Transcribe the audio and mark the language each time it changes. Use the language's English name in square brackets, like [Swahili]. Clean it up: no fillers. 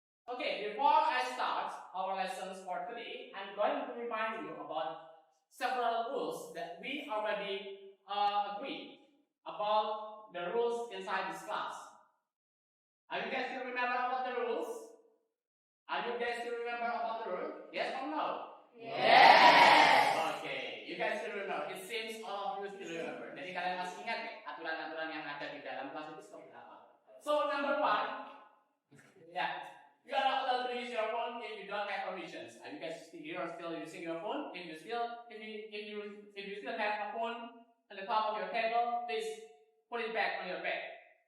[English] Okay, before I start our lessons for today, I'm going to remind you about several rules that we already agreed about the rules inside this class. Are you guys still remember about the rules? Are you guys still remember about the rules? Yes or no? Yes. Okay, you guys still remember. It seems all of you still remember. [Indonesian] Jadi kalian masih ingat ya aturan-aturan yang ada di dalam kelas itu seperti apa? [English] So number one, yeah. You are not allowed to use your phone if you don't have permissions. Are you guys still using your phone? If you still have a phone on the top of your table, please put it back on your bed.